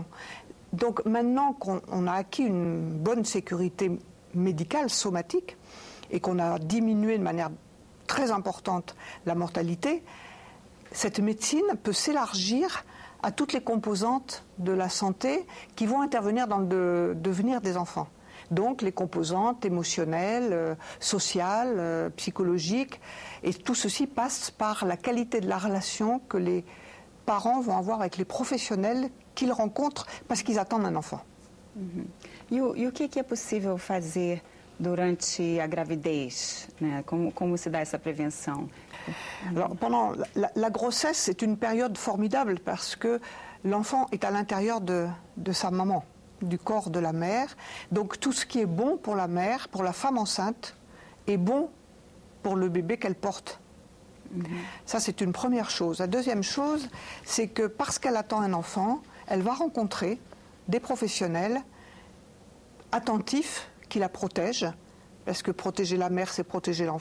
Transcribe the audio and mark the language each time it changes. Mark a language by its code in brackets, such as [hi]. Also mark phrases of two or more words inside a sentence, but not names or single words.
[fr] Donc maintenant qu'on a acquis une bonne sécurité médicale, somatique, et qu'on a diminué de manière très importante la mortalité, cette médecine peut s'élargir à toutes les composantes de la santé qui vont intervenir dans le devenir des enfants. Donc les composantes émotionnelles, sociales, psychologiques, et tout ceci passe par la qualité de la relation que les parents vont avoir avec les professionnels qu'ils rencontrent parce qu'ils attendent un enfant. [pt] E o que é possível fazer durante a gravidez, né? Como se dá essa prevenção? [fr] Alors, pendant la grossesse, c'est une période formidable parce que l'enfant est à l'intérieur de sa maman, du corps de la mère. Donc tout ce qui est bon pour la mère, pour la femme enceinte, est bon pour le bébé qu'elle porte. Ça, c'est une première chose. La deuxième chose, c'est que parce qu'elle attend un enfant, elle va rencontrer des professionnels attentifs qui la protègent, parce que protéger la mère,